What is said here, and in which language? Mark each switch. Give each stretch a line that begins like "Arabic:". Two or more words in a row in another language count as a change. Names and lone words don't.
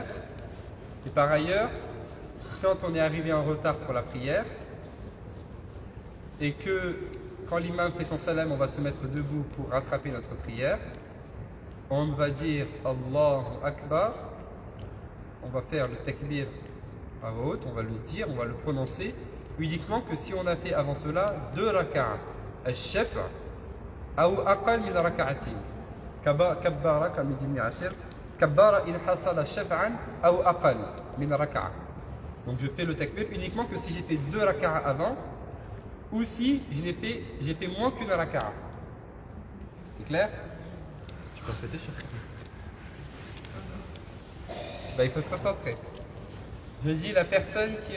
French: Et par ailleurs, quand on est arrivé en retard pour la prière, et que quand l'imam fait son salam, on va se mettre debout pour rattraper notre prière, on va dire Allahu Akbar, on va faire le takbir à voix haute, on va le dire, on va le prononcer, uniquement que si on a fait avant cela 2 raka'a, al-shaf' ou
Arabic: أقل من ركعتين. Kabbara,
French: comme dit Ibn Ashir,
Arabic: كبر إن حصل شفعا
French: ou
Arabic: أقل من ركعة.
French: Donc je fais le takbir uniquement que si j'ai fait 2 raka'a avant, ou si j'ai fait moins qu'une raka'a. C'est clair? Tu peux répéter, cher? Ben, il faut se concentrer. Je dis la personne qui...